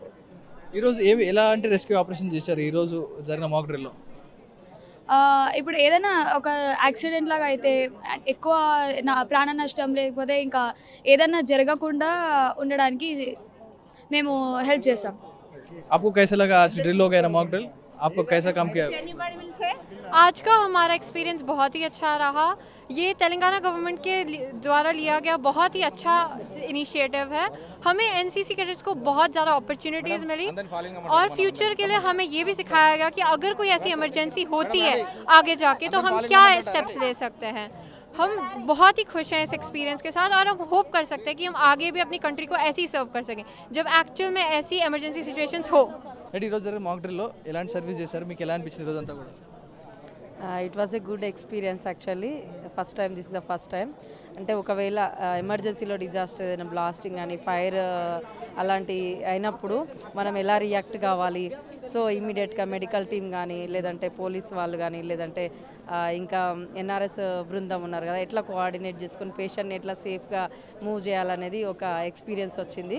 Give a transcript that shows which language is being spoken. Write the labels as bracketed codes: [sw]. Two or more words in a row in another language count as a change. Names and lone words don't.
[te] ఈరోజు ఎలా అంటే [en] rescue operation [te] చేశారు ఈరోజు జరిగిన మాక్ డ్రిల్లో? ఇప్పుడు ఏదైనా ఒక యాక్సిడెంట్ లాగా అయితే ఎక్కువ ప్రాణ నష్టం లేకపోతే ఇంకా ఏదైనా జరగకుండా ఉండడానికి మేము హెల్ప్ చేస్తాం. [hi] आपको कैसा लगा आज ड्रिल हो गया [en] mock drill? [hi] आपको कैसा काम किया? आज का हमारा एक्सपीरियंस बहुत ही अच्छा रहा। ये तेलंगाना गवर्नमेंट के द्वारा लिया गया बहुत ही अच्छा इनिशिएटिव है। हमें एनसीसी कैडेट्स को बहुत ज़्यादा अपॉर्चुनिटीज़ मिली और फ्यूचर के लिए हमें ये भी सिखाया गया कि अगर कोई ऐसी इमरजेंसी होती है आगे जाके तो हम क्या स्टेप्स ले सकते हैं। हम बहुत ही खुश हैं इस एक्सपीरियंस के साथ और हम होप कर सकते हैं कि हम आगे भी अपनी कंट्री को ऐसे ही सर्व कर सकें जब एक्चुअल में ऐसी [en] emergency situations [hi] हो। [te] ఈరోజు జరిగిన మాక్ డ్రిల్లో ఎలాంటి సర్వీస్ చేశారు, మీకు ఎలా అనిపించింది రోజంతా కూడా? [en] It was a good experience actually. This is the first time. [te] అంటే ఒకవేళ ఎమర్జెన్సీలో డిజాస్టర్ ఏదైనా బ్లాస్టింగ్ కానీ ఫైర్ అలాంటి అయినప్పుడు మనం ఎలా రియాక్ట్ కావాలి, సో ఇమీడియట్గా [en] medical team [te] కానీ లేదంటే పోలీస్ వాళ్ళు కానీ లేదంటే ఇంకా ఎన్ఆర్ఎస్ బృందం ఉన్నారు కదా, ఎట్లా కోఆర్డినేట్ చేసుకొని పేషెంట్ని ఎట్లా సేఫ్గా మూవ్ చేయాలనేది ఒక ఎక్స్పీరియన్స్ వచ్చింది.